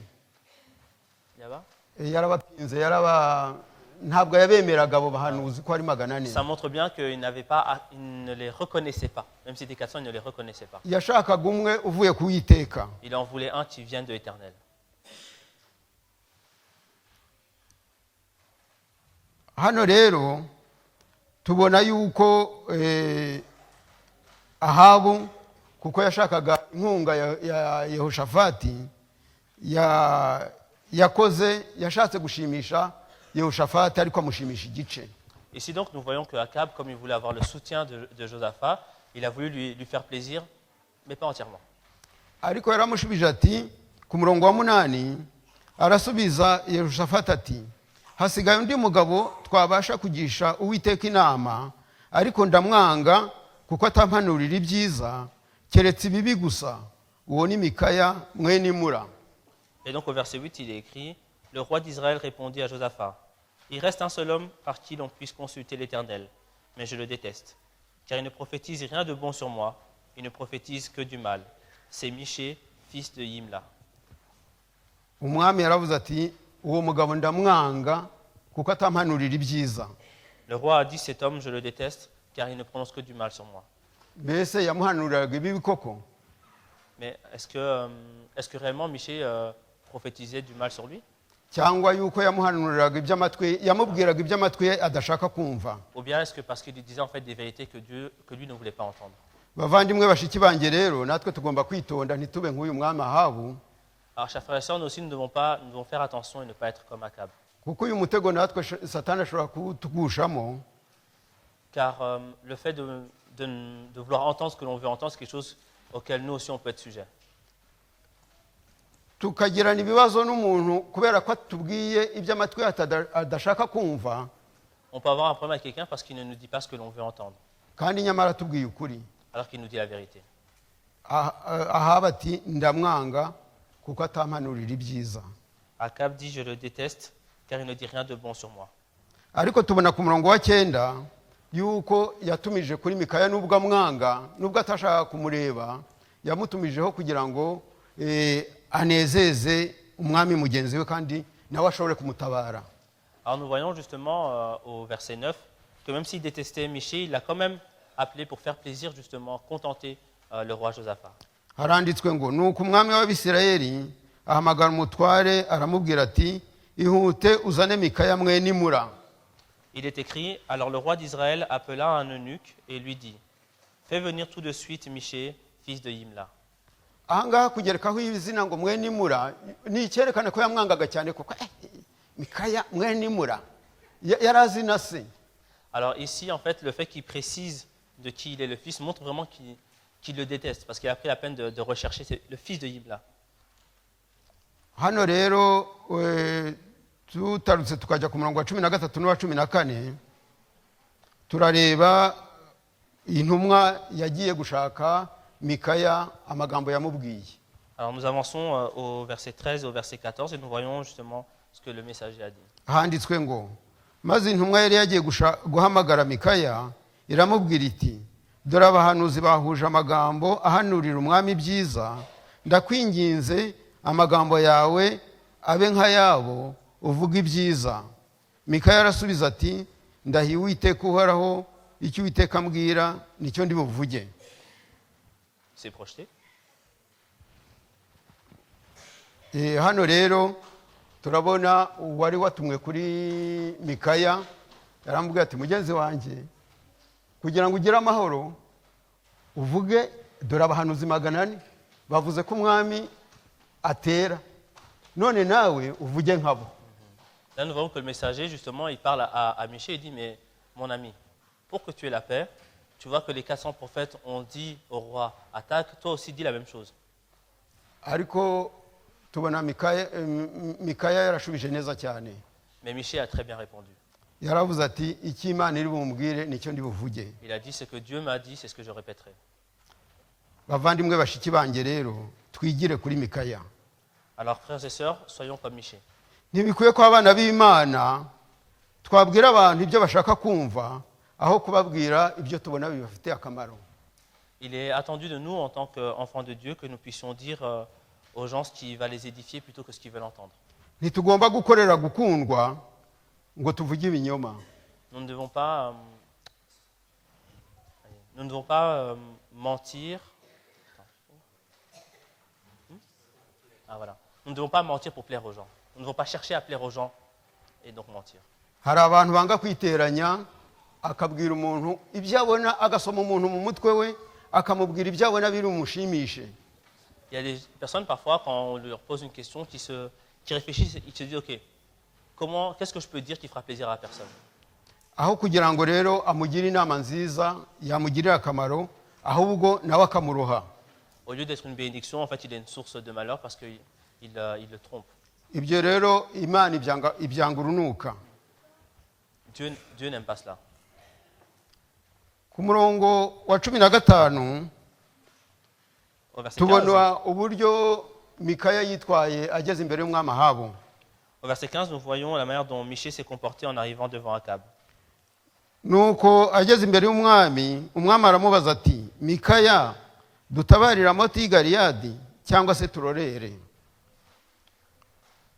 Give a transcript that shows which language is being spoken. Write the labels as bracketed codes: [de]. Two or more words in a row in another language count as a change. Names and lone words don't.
[rw] Yaba? Yarabapinze, ntabwo yabemeraga abo bahanuzi ko ari 400. [fr] Ça montre bien qu'il ne les reconnaissait pas. Même si c'était 400, il ne les reconnaissait pas. [rw] Yashakaga umwe uvuye ku Uwiteka. [fr] Il en voulait un qui vienne de l'Éternel. [rw] Hano rero tubona yuko Ahabu kuko yashakaga inkunga ya Yehoshafati yashatse gushimisha Yehoshafati ariko amushimisha igice. [fr] Ici donc nous voyons que Akab, comme il voulait avoir le soutien de Josaphat, il a voulu lui faire plaisir, mais pas entièrement. [rw] Ariko yaramushubije ati ku murongo wa 8 arasubiza Yehoshafati ati hasigaye undi mugabo twabasha kugisha Uwiteka inama, ariko ndamwanga kuko atampanurira ibyiza keretse ibibi gusa, uwo ni Mikaya mwene Imura. [fr] Et donc au verset 8, il est écrit, le roi d'Israël répondit à Josaphat, il reste un seul homme par qui l'on puisse consulter l'Éternel, mais je le déteste, car il ne prophétise rien de bon sur moi, il ne prophétise que du mal. C'est Miché, fils de Yimla. [rw] umwami yaravuze ati uwo mugabo ndamwanga kuko atampanurira ibyiza. [fr] Le roi a dit, cet homme, je le déteste, car il ne prononce que du mal sur moi. [rw] Mbese yamuhanuriraga ibibi koko? [fr] Mais est-ce que réellement Michée prophétisait du mal sur lui? [rw] Cyangwa yuko yamuhanuriraga iby'amatwi, yamubwiraga iby'amatwi ye adashaka kumva? [fr] Ou bien est-ce que parce qu'il disait en fait des vérités que lui ne voulait pas entendre? [rw] Bavandimwe bashiki banjye rero, natwe tugomba kwitonda ntitube nk'uyu mwami Ahabu. [fr] Alors, chers frères et sœurs, nous aussi, nous devons faire attention et ne pas être comme Akab. [rw] Kuko uyu mutego natwe Satani ashobora kutugushamo. [fr] Car le fait de vouloir entendre ce que l'on veut entendre, c'est quelque chose auquel nous aussi on peut être sujet. [rw] Tukagirana ibibazo n'umuntu kubera ko atubwiye iby'amatwi adashaka kumva. [fr] On peut avoir un problème avec quelqu'un parce qu'il ne nous dit pas ce que l'on veut entendre, [rw] Kandi nyamara atubwiye ukuri. [fr] alors qu'il nous dit la vérité. [rw] Ahabu ati ndamwanga kuko atampanurira ibyiza. [fr] Akab dit, je le déteste, car il ne dit rien de bon sur moi. [rw] Ariko tubona ku murongo wa 9 yuko yatumije kuri Mikaya nubwo amwanga, nubwo atashaka kumureba, yamutumijeho kugira ngo anezeze umwami mugenzi we kandi nawe ashobore kumutabara. [fr] Alors nous voyons justement au verset 9 que même s'il détestait Michée, il l'a quand même appelé pour faire plaisir, justement, contenter le roi Josaphat. [rw] Haranditswe ngo nuko umwami w'Abisirayeli ahamagara umutware aramubwira ati ihute uzane Mikaya mwene Imura. [fr] Il est écrit, alors le roi d'Israël appela un eunuque et lui dit, fais venir tout de suite Michée, fils de Yimla. [rw] Ahangaha kugerekaho izina ngo mwene Imura ni icyerekana ko yamwangaga cyane kuko Mikaya mwene Imura yarazi na se. [fr] Alors ici, en fait, le fait qu'il précise de qui il est le fils montre vraiment qu'il le déteste, parce qu'il a pris la peine de rechercher le fils de Yimla. [rw] Hano rero tutarutse tukajya ku murongo wa 13 n'uwa 14 turareba intumwa yagiye gushaka Mikaya amagambo yamubwiye. [fr] Alors nous avançons au verset 13 et au verset 14 et nous voyons justement ce que le messager a dit. [rw] Handitswe ngo maze intumwa yari yagiye guhamagara Mikaya iramubwira iti dore abahanuzi bahuje amagambo ahanurira umwami byiza, ndakwinginze amagambo yawe abe nk'ayabo uvuga ibyiza. Mikaya arasubiza ati ndahiye Uwiteka uhoraho, icyo Uwiteka ambwira nicyo ndi buvuge. [fr] C'est projeté. [rw] Hano rero turabona wari watumwe kuri Mikaya yaramubwira ati mugenzi wanjye kugira ngo ugire amahoro uvuge dore abahanuzi 400 bavuze ko umwami atera, none nawe uvuge nkabo. [fr] Là nous voyons que le messager justement il parle à Michée et dit mais mon ami, pour que tu aies la paix, tu vois que les 400 prophètes ont dit au roi attaque, toi aussi dis la même chose. [rw] Ariko tubona Mikaya yarashubije neza cyane. [fr] Mais Michée a très bien répondu. [rw] Yaravuze ati iki Imana iri bumbwire nicyo ndi buvuge. [fr] Il a dit ce que Dieu m'a dit, c'est ce que je répéterai. [rw] Bavandimwe bashiki banjye rero twigire kuri Mikaya. [fr] Alors frères et sœurs, soyons comme Michée. [rw] Ntibikwiye ko abana b'Imana twabwira abantu ibyo bashaka kumva aho kubabwira ibyo tubona bibafitiye akamaro. [fr] Il est attendu de nous en tant qu'enfants de Dieu que nous puissions dire aux gens ce qui va les édifier plutôt que ce qu'ils veulent entendre. [rw] Ntitugomba gukorera gukundwa ngo tuvuge ibinyoma. [fr] Nous ne devons pas mentir. Voilà. Nous ne devons pas mentir pour plaire aux gens. Nous ne devons pas chercher à plaire aux gens et donc mentir. [rw] Hari abantu banga kwiteranya akabwira umuntu ibyo abona, agasoma umuntu mu mutwe we akamubwira ibyo abona biri umushimishe. [fr] Il y a des personnes parfois quand on leur pose une question qui réfléchissent, ils se disent ok, qu'est-ce que je peux dire qui fera plaisir à la personne? [rw] Aho kugira ngo rero amugire inama nziza yamugirira akamaro ahubwo nawe akamuroha. [fr] Au lieu d'être une bénédiction, en fait, il est une source de malheur parce qu'il le trompe. [rw] Ibyo rero Imana ibyanga urunuka. [fr] Dieu n'aime pas cela. [rw] Ku murongo wa 15 tubona uburyo Mikaya yitwaye ageze imbere y'umwami Ahabu. [fr] Au verset 15, nous voyons la manière dont Michée s'est comporté en arrivant devant Akab. [rw] Nuko ageze imbere y'umwami, umwami aramubaza ati Mikaya dutabarira Ramoti y'i Galiyadi cyangwa se turorere?